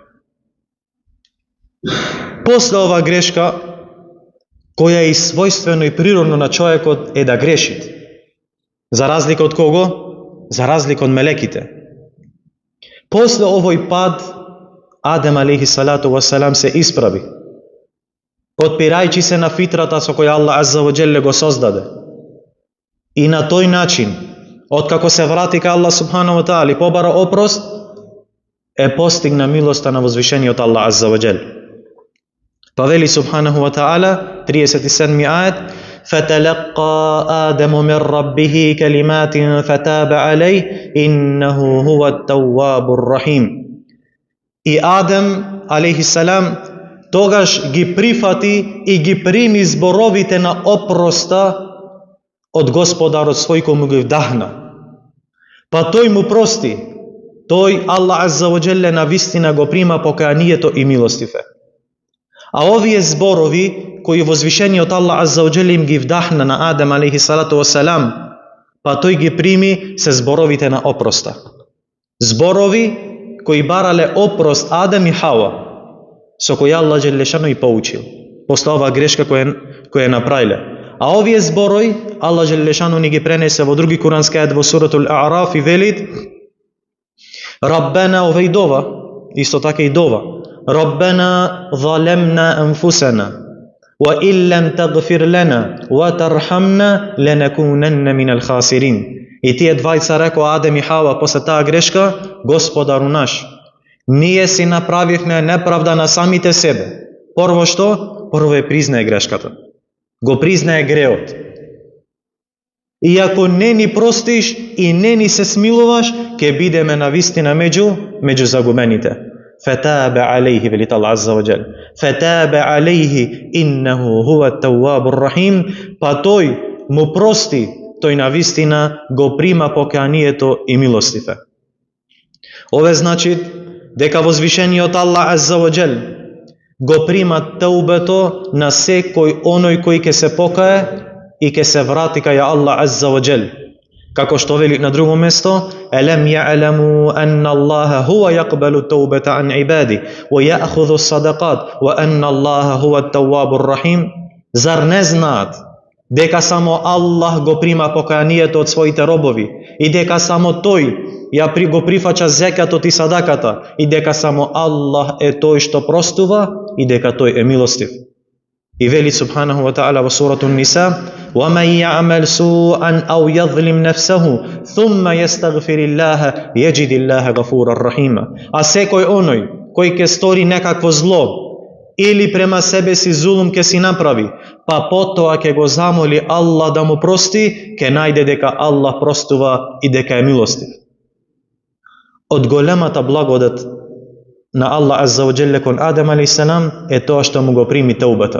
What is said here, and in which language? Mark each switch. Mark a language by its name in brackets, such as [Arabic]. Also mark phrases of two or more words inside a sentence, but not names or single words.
[Macedonian] После ова грешка, која е и својствено и природно на човекот, е да греши. За разлика од кого? За разлика од мелеките. После овој пад, Адем [Arabic] عليه الصلاة والسلام [Macedonian] се исправи, подпирајќи се на фитрата со која [Arabic] الله عز وجل [Macedonian] го создаде. И на тој начин, откако се врати кај [Arabic] الله سبحانه وتعالى [Macedonian] и побара опрост, е постигна милоста на возвишениот [Arabic] الله عز وجل. [Macedonian] Па вели [Arabic] سبحانه وتعالى, [Macedonian] 37 ајет: [Arabic] فَتَلَقَّى آدَمُ مِنْ رَبِّهِ كَلِمَاتٍ فَتَابَ عَلَيْهِ إِنَّهُ هُوَ التَّوَّابُ الرَّحِيمُ. [Macedonian] И Адем [Arabic] عليه السلام [Macedonian] тогаш ги прифати и ги прими зборовите на опроста од Господарот свој кој му ги вдахна. Па тој му прости. Тој [Arabic] الله عز وجل [Macedonian] на вистина го прима покајанието и милостив е. А овие зборови кои возвишениот [Arabic] الله عز وجل [Macedonian] им ги вдахна на Адем [Arabic] عليه الصلاة والسلام, [Macedonian] па тој ги прими се зборовите на опроста. Зборови кои барале опрост Адем и Хава, со кој [Arabic] الله جل شانه [Macedonian] и поучил после оваа грешка која направиле. А овие зборови [Arabic] الله جل شانه [Macedonian] ни ги пренесе во други курански ајет во [Arabic] سورة الأعراف [Macedonian] и вели: Раббена, ове и дова, исто така и дова, [Arabic] ربنا ظلمنا أنفسنا وإن لم تغفر لنا وترحمنا لنكونن من الخاسرين. [Macedonian] И тие двајца рекоа Адем и Хава после таа грешка: Господару наш, ние си направивме неправда на самите себе. Прво што? Прво е признае грешката. Го признае греот. И ако не ни простиш и не ни се смилуваш, ќе бидеме навистина меѓу загубените. [Arabic] فتاب عليه велит الله عز وجل. فتاب عليه إنه هو التواب الرحيم. [Macedonian] Па тој му прости, тој навистина го прима покајанието и милостив е. Ове значи дека возвишениот [Arabic] الله عز وجل [Macedonian] го прима таубето на секој оној кој ќе се покае и ќе се врати кај [Arabic] الله عز وجل. [Macedonian] Како што вели на друго место: [Arabic] ألم يعلموا أن الله هو يقبل التوبة عن عباده ويأخذ الصدقات وأن الله هو التواب الرحيم. [Macedonian] Зар не знаат дека само Аллах го прима покајанието од своите робови и дека само тој го прифаќа зекатот и садаката и дека само Аллах е тој што простува и дека тој е милостив. И вели [Arabic] سبحانه وتعالى [Macedonian] во [Arabic] سورة النساء: وَمَنْ يَعْمَلْ سُوءًا أَوْ يَظْلِمْ نَفْسَهُ ثُمَّ يَسْتَغْفِرِ اللَّهَ يَجِدِ اللَّهَ غَفُورًا رَحِيمًا. [Macedonian] А секој оној кој ќе стори некакво зло или према себе си зулум ќе си направи, па потоа ќе го замоли Аллах да му прости, ќе најде дека Аллах простува и дека е милостив. Од големата благодат на [Arabic] الله عز وجل [Macedonian] кон Адем алейхиссалам е тоа што му го прими таубата.